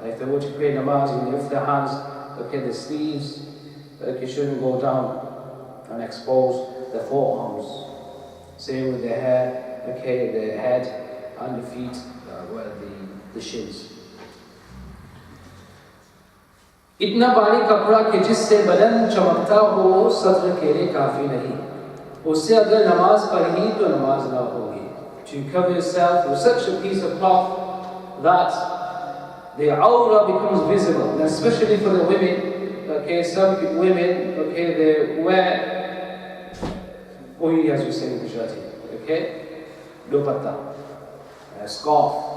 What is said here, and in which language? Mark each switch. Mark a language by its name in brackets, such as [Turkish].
[English] If they were to pray namaz, you lift their hands, okay, the sleeves, okay, shouldn't go down and expose the forearms. Same with the hair, okay, the head and the feet, well, the shins. [Hindi] इतना बारीक कपड़ा कि जिससे बदन चमकता हो सत्र के लिए काफी नहीं. उससे अगर नमाज पढ़ी तो नमाज ना होगी. [English] To cover yourself with such a piece of cloth that the awra becomes visible, and especially for the women. Okay, some women, okay, they wear as we say in Gujarati, okay, dupatta, a scarf.